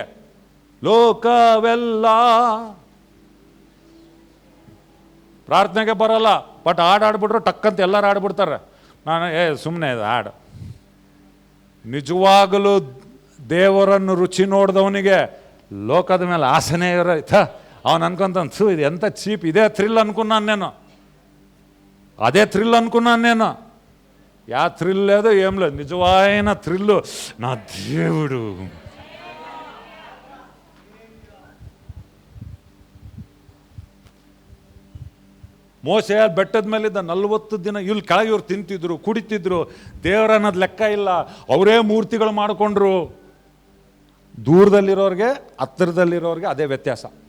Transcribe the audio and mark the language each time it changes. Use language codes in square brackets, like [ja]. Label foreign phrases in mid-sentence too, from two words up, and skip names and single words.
[kn] ಲೋಕವೆಲ್ಲ ಪ್ರಾರ್ಥನೆಗೆ ಬರಲ್ಲ, ಬಟ್ ಹಾಡಾಡ್ಬಿಟ್ರು ಟಕ್ಕಂತ ಎಲ್ಲರೂ ಆಡ್ಬಿಡ್ತಾರೆ. ನಾನು ಸುಮ್ಮನೆ ಇದು ಹಾಡು. ನಿಜವಾಗಲೂ ದೇವರನ್ನು ರುಚಿ ನೋಡಿದವನಿಗೆ ಲೋಕದ ಮೇಲೆ ಆಸೆನೇ ಇರೋಯ್ತ. ಅವನು ಅನ್ಕೊಂತ ಇದು ಎಂಥ ಚೀಪ್, ಇದೇ ಥ್ರಿಲ್ ಅನ್కున్నాను, [te] అదే థ్రిల్ అనుకున్నాను నేను. యా థ్రిల్ లేదు, ఏం లేదు, నిజమైన థ్రిల్ నా దేవుడు. [kn] ಮೋಸೆ ಬೆಟ್ಟದ ಮೇಲಿದ್ದ 40 ದಿನ ಇಲ್ಲಿ ಕೆಳಗೆ ಇವ್ರು ತಿಂತಿದ್ರು, ಕುಡಿತಿದ್ರು, ದೇವರನ್ನೋದು ಲೆಕ್ಕ ಇಲ್ಲ. ಅವರೇ ಮೂರ್ತಿಗಳು ಮಾಡಿಕೊಂಡ್ರು. ದೂರದಲ್ಲಿರೋರಿಗೆ ಹತ್ತಿರದಲ್ಲಿರೋರಿಗೆ ಅದೇ ವ್ಯತ್ಯಾಸ.